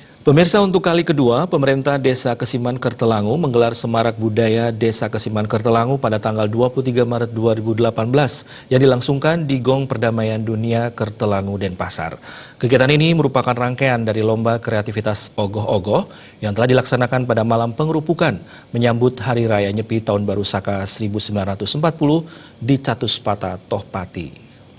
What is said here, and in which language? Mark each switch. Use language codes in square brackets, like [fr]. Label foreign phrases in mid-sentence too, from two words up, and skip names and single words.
[id] Pemirsa, untuk kali kedua, pemerintah Desa Kesiman Kertelangu menggelar Semarak Budaya Desa Kesiman Kertelangu pada tanggal 23 Maret 2018 yang dilangsungkan di Gong Perdamaian Dunia Kertelangu, Denpasar. Kegiatan ini merupakan rangkaian dari lomba kreativitas ogoh-ogoh yang telah dilaksanakan pada malam pengerupukan menyambut Hari Raya Nyepi Tahun Baru Saka 1940 di Catuspata, Tohpati.